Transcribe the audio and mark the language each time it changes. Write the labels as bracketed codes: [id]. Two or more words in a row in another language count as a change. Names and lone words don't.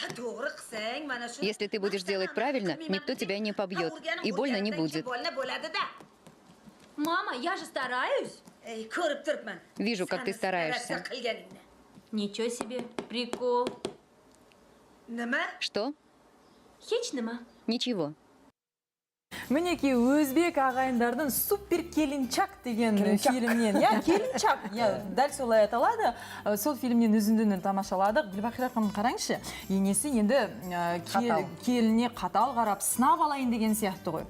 [ru] Если ты будешь делать правильно, никто тебя не побьет. И больно не будет. Мама, я же стараюсь. Вижу, как ты стараешься. Ничего себе, прикол. Что? [uz] Хечнема. [ru] Ничего. [kk] Мінекей өзбек ағайындардың супер келінчак деген фильмнен, келінчак, дәл солай аталады. Сол фильмнен үзіндіні тамашаладық. Гүлбақира ханым, қараңызшы, енесі енді келіне қатал қарап, сынап алайын деген сияқты ғой.